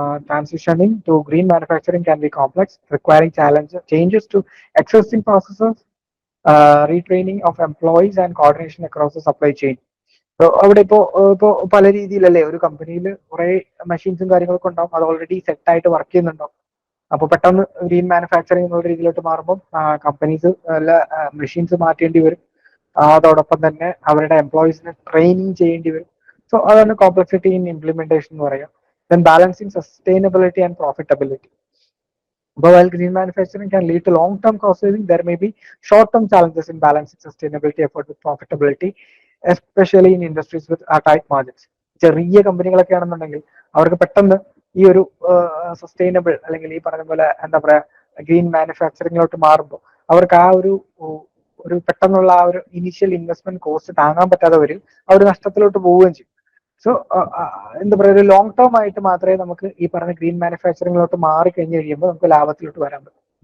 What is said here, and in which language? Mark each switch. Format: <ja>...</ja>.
<en>Transitioning to green manufacturing can be complex, requiring changes to existing processes, retraining of employees and coordination across the supply chain.</en> <ml>അവിടെ ഇപ്പോ പല രീതിയിലല്ലേ ഒരു കമ്പനിയിൽ കുറെ മെഷീൻസും കാര്യങ്ങളൊക്കെ ഉണ്ടാവും, അത് ഓൾറെഡി സെറ്റ് ആയിട്ട് വർക്ക് ചെയ്യുന്നുണ്ടാവും. അപ്പോൾ പെട്ടെന്ന് ഗ്രീൻ മാനുഫാക്ചറിങ് എന്നുള്ള രീതിയിലോട്ട് മാറുമ്പോൾ കമ്പനീസ് നല്ല മെഷീൻസ് മാറ്റേണ്ടി വരും. അതോടൊപ്പം തന്നെ അവരുടെ എംപ്ലോയീസിനെ ട്രെയിനിങ് ചെയ്യേണ്ടി വരും. സോ അതാണ് കോംപ്ലക്സിറ്റി ഇൻ ഇംപ്ലിമെന്റേഷൻ എന്ന് പറയാം.</ml> <en>Then balancing sustainability and profitability. But while green manufacturing can lead to long-term cost saving, there may be short-term challenges in balancing sustainability effort with profitability, especially in industries with tight margins.</en> <ml>ചെറിയ കമ്പനികളൊക്കെ ആണെന്നുണ്ടെങ്കിൽ അവർക്ക് പെട്ടെന്ന് ഈ ഒരു sustainable അല്ലെങ്കിൽ ഈ പറഞ്ഞ പോലെ എന്താ പറയാ ഗ്രീൻ മാനുഫാക്ചറിങ്ങിലോട്ട് മാറുമ്പോൾ അവർക്ക് ആ ഒരു പെട്ടെന്നുള്ള ആ ഒരു ഇനീഷ്യൽ ഇൻവെസ്റ്റ്മെന്റ് കോസ്റ്റ് താങ്ങാൻ പറ്റാതെ വരും, അവർ നഷ്ടത്തിലോട്ട് പോവുകയും ചെയ്യും. സോ എന്താ പറയുക, ഒരു ലോങ് ടേം ആയിട്ട് മാത്രമേ നമുക്ക് ഈ പറഞ്ഞ ഗ്രീൻ മാനുഫാക്ചറിങ്ങിലോട്ട് മാറി കഴിഞ്ഞ് കഴിയുമ്പോൾ നമുക്ക് ലാഭത്തിലോട്ട് വരാൻ പറ്റും.</ml>